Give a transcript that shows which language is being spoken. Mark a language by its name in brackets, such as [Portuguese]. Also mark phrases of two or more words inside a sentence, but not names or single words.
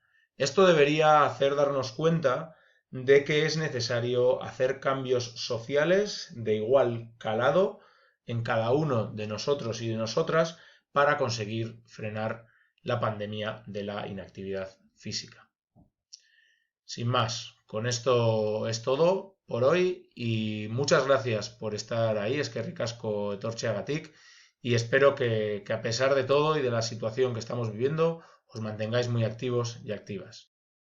[Spanish] Esto debería hacer darnos cuenta de que es necesario hacer cambios sociales de igual calado en cada uno de nosotros y de nosotras para conseguir frenar la pandemia de la inactividad física. Sin más, con esto es todo por hoy y muchas gracias por estar ahí, [Basque] eskerrik asko etortzeagatik, [Spanish] y espero que a pesar de todo y de la situación que estamos viviendo os mantengáis muy activos y activas.